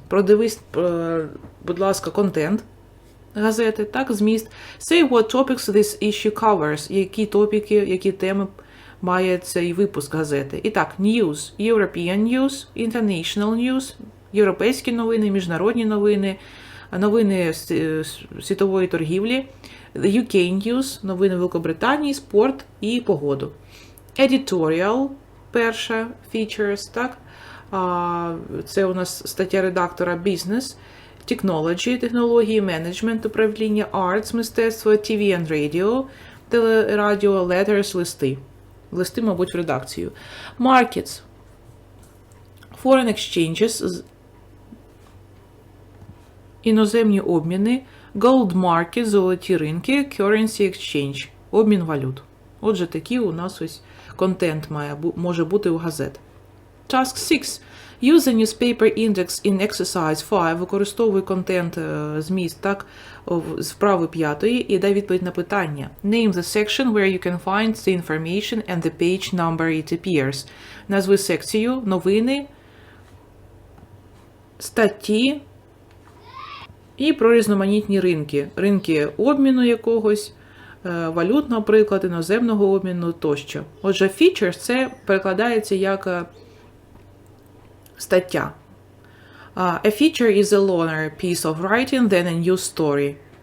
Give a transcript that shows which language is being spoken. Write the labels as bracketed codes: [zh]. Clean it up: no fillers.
[uk] Продивись, будь ласка, контент газети, так, зміст. [en] Say what topics this issue covers. [uk] Які топіки, які теми має цей випуск газети. І так, news, [en] European news, international news, [uk] європейські новини, міжнародні новини, новини світової торгівлі, [en] UK news, [uk] новини Великобританії, спорт і погоду. Editorial, перша, features, так, це у нас стаття редактора business, technology, технології, менеджмент, управління, arts, мистецтво, [en] TV and radio, [uk] телерадіо, letters, листи. Листи, мабуть, в редакцію. Markets. [en] Foreign exchanges, [uk] іноземні обміни, [en] gold market, [uk] золоті ринки, [en] currency exchange, [uk] обмін валют. Отже, такий у нас ось контент може бути у газет. [en] Task 6. Use the newspaper index in exercise 5. [uk] Використовуй контент, зміст, так, з вправи 5 і дай відповідь на питання. [en] Name the section where you can find the information and the page number it appears. [uk] Назви секцію, новини, статті і про різноманітні ринки. Ринки обміну якогось, валют, наприклад, іноземного обміну тощо. Отже, features – це перекладається як стаття. [en] A feature is a longer piece of writing than a news story.